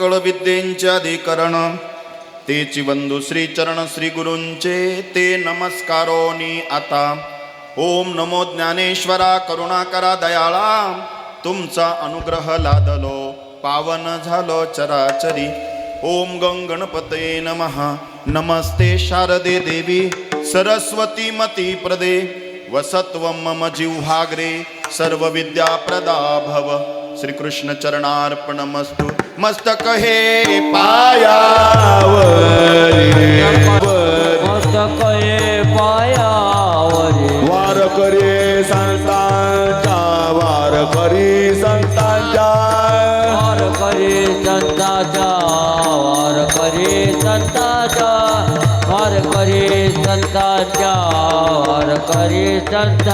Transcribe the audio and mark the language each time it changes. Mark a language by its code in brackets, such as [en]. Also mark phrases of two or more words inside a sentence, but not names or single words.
[mr] विद्येंचे अधिकरण तेची बंधू श्री चरण श्री गुरूंचे ते नमस्कारोनी आता. ओम नमो ज्ञानेश्वरा करुणाकरा दयाळा तुमचा अनुग्रह लादलो पावन झालो चराचरी. [sa] ओम गणपतये नमः. नमस्ते शारदे देवी सरस्वती मती प्रदे वसत्वं मम जिह्वाग्रे सर्व विद्या प्रदा भव. श्री कृष्ण चरणार्पणमस्तु. [mr] मस्तक हे पायावरी मस्तक हे पायावरी वार करे संतांच्या वार करी संतांच्या वार करी संताचा वार करी संताचा वार करी संताचा वार करी संता.